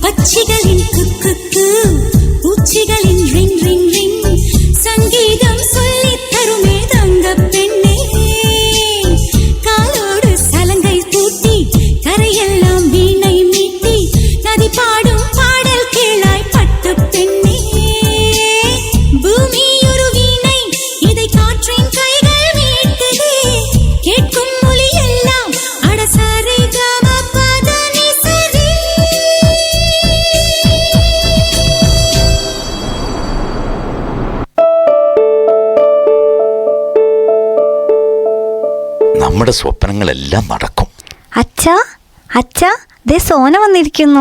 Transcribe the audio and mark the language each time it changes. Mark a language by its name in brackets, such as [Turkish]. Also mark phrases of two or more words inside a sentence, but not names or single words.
[Tamil] பக்ஷிகளின் குக்குக்கு பூச்சிகளின் ரிங் ரிங் ரிங் சங்கீதம் சொல்லித்தருமே தங்க பெண்ணே காலோடு சலங்கை பூட்டி கரையெல்லாம் வீணை மீட்டி நதி பாடும் பாடல் கேளாய் பட்டு பெண்ணே பூமி ஒரு வீணை இதை காற்றின் கைகள் மீட்டதே கேட்கும் மொழி எல்லாம் அடசாரி காம பதனி சரி. [Malayalam] നമ്മുടെ സ്വപ്നങ്ങളെല്ലാം നടക്കും. അച്ഛാ അച്ഛാ ദേ സോന വന്നിരിക്കുന്നു.